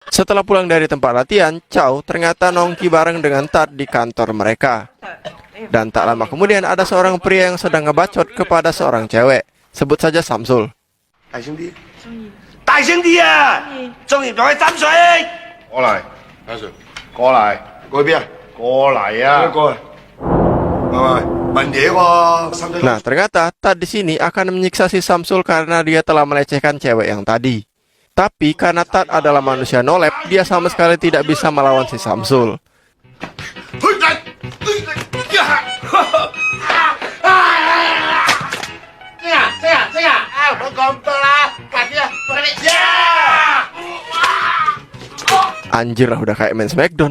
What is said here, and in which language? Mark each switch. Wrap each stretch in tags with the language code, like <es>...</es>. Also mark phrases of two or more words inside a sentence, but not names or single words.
<id>Setelah pulang dari tempat latihan, Chow ternyata nongki bareng dengan Tat di kantor mereka. Dan tak lama kemudian ada seorang pria yang sedang ngebacot kepada seorang cewek. Sebut saja Samsul.</id> <yue>大兄弟，大兄弟啊，中意同佢斟水。過嚟，阿 Sir，過嚟，過去邊啊？過嚟啊！過嚟。喂，問嘢喎，三仔。</yue> <id>Nah, ternyata Tat di sini akan menyiksa si Samsul karena dia telah melecehkan cewek yang tadi. Tapi karena Tat adalah manusia nolep, dia sama sekali tidak bisa melawan si Samsul. Anjir lah, udah kayak main Smackdown.</id>